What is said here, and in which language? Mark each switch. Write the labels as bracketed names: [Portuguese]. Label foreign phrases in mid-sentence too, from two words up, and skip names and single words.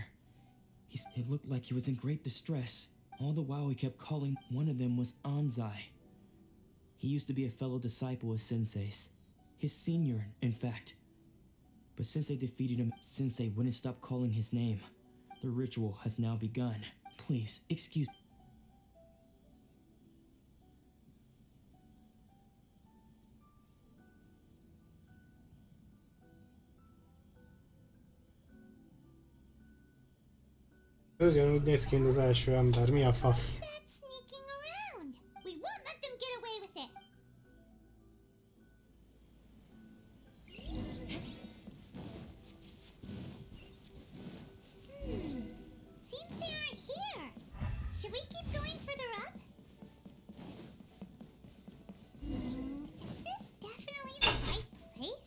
[English] It looked like he was in great distress. All the while he kept calling. One of them was Anzai. He used to be a fellow disciple of Sensei's. His senior, in fact. But since they defeated him, Sensei wouldn't stop calling his name. The ritual has now begun. Please, excuse. [Hungarian] Ugyanúgy néz ki, mint az első ember. Mi a fasz? [English] That's sneaking around. We won't let them get away with it. Seems they aren't here. Should we keep going further up? Is this definitely the right place?